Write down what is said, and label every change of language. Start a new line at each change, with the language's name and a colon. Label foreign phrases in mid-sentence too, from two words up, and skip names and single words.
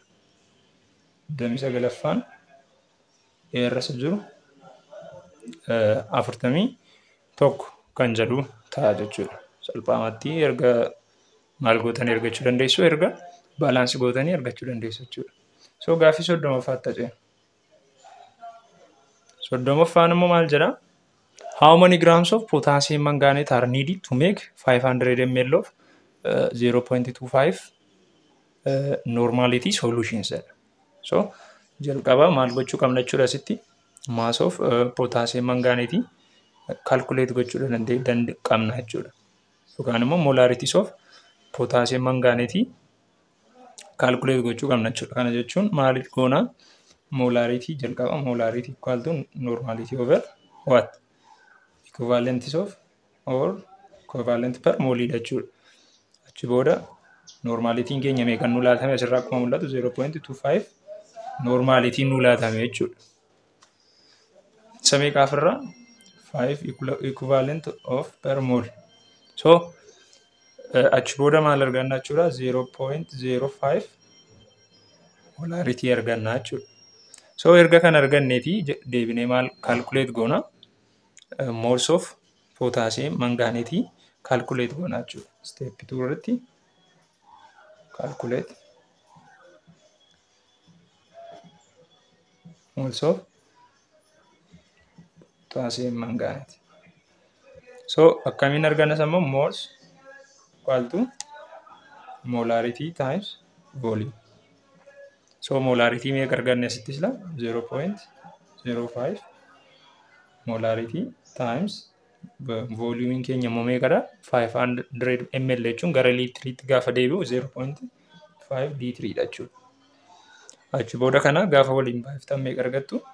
Oromo: 29ffaan A irra isa jiru 41 kan jedhu ta'a jechuudha. Salphaamatti erga maal gootanii argachuu dandeessu, erga baalaansii gootanii argachuu dandeessu jechuudha. So gaaffii 30ffaatti ta'e. 30ffaan immoo maal jedha?
English: How many grams of potassium manganate are needed to make 500 ml of 0.25 normality solutions?
Oromo: So jalqaba maal gochuu qabna jechuudha asitti
English: mass of potassium manganate calculate
Oromo: gochuu qabna jechuudha. Yookaan immoo
English: molarities of potassium manganate calculate
Oromo: gochuu qabna jechuudha. Kana jechuun maal goona?
English: Molarity jalqaba molarity equal to normality over what? Equivalents of or equivalent per mole jechuudha.
Oromo: Achi booda normality keenya meeqan nu laatame asirraa akkuma mul'atu 0.25 normality nu laatame jechuudha. Isa meeqaaf irraa
English: 5 equivalent of per mole.
Oromo: So achi booda maal arganna jechuudha? 0.05 molarity arganna jechuudha. So erga kan arganneeti deebinee maal calculate goona?
English: Moles of potassium manganate calculate
Oromo: goona jechuudha.
English: Step 2 irratti calculate moles of potassium manganate. So
Oromo: akkamiin arganna sammoo
English: moles equal to molarity times volume.
Oromo: So molarity meeqa arganne asitti sila 0.05
English: molarity times volume
Oromo: keenya immoo meeqadha? 500 ml jechuun gara liitiriitti gaafa deebi'u 0.5 liitiriidha jechuudha. Achi booda kana gaafa waliin baay'iftan meeqa argattu?